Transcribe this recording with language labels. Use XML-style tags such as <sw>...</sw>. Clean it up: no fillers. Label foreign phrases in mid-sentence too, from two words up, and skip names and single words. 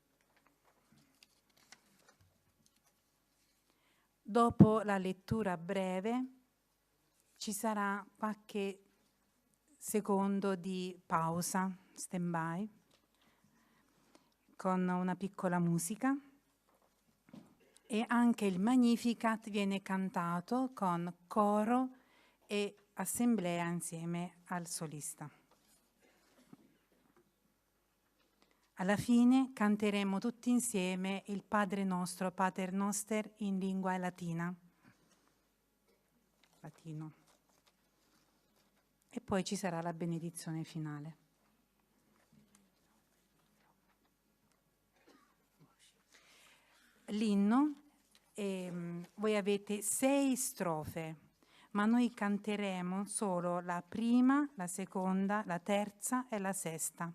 <it>Dopo la lettura breve ci sarà qualche secondo di pausa, stand-by, con una piccola musica, e anche il Magnificat viene cantato con coro e assemblea insieme al solista. Alla fine canteremo tutti insieme il Padre nostro, Pater Noster, in lingua latina. Latino. E poi ci sarà la benedizione finale. L'inno, voi avete 6 strofe, ma noi canteremo solo la prima, la seconda, la terza e la sesta.</it>